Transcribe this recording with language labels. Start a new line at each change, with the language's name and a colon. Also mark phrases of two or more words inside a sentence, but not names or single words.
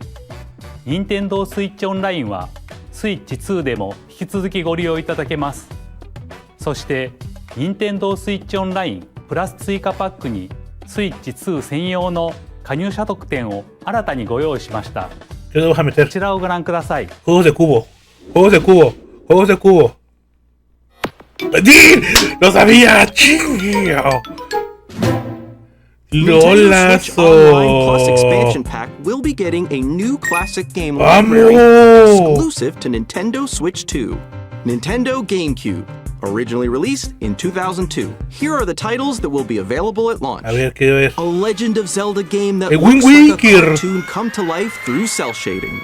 Japanese: 任天堂スイッチオンラインはスイッチ2でも引き続きご利用いただけます。そして任天堂スイッチオンラインプラス追加パックにスイッチ2専用の加入者特典を新たにご用意しました。こちらをご覧ください。
Spanish: Juegos de cubo. Juegos de cubo. Juegos de cubo. ¡Sí! ¡Lo sabía! ¡Chingo!
English: Nintendo Switch Online Plus Expansion Pack will be getting a new classic game library exclusive to Nintendo Switch 2. Nintendo GameCube, originally released in 2002. Here are the titles that will be available at launch. A Legend of Zelda game that looks like a cartoon come to life through cell shading.